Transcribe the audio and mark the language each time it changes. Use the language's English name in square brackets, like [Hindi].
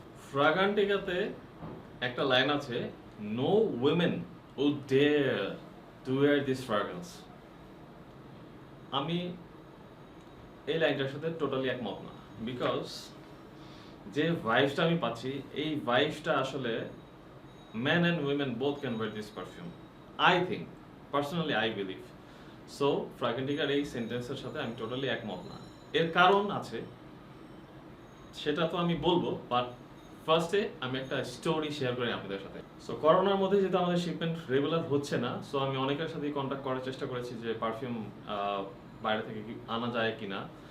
[Bangla] ফ্রাগান্টিকাতে একটা লাইন আছে, [English] No women would dare to wear this fragrance. [Bangla] আমি এই লাইনটার সাথে টোটালি একমত না, বিকজ যে ভাইবসটা আমি পাচ্ছি এই ভাইবসটা আসলে [English] men and women both can wear this perfume. I think, personally I believe. [Bangla] So, ফ্রাগেন্টিকার এই সেন্টেন্সের সাথে আমি টোটালি একমত না। এর কারণ আছে, সেটা তো আমি বলবো, বাট ফার্স্টে আমি একটা স্টোরি শেয়ার করি আপনাদের সাথে। সো করোনার মধ্যে যেহেতু আমাদের শিপমেন্ট রেগুলার হচ্ছে না, সো আমি অনেকের সাথেই কন্ট্যাক্ট করার চেষ্টা করেছি যে পারফিউম বাইরে থেকে আনা যায় কিনা।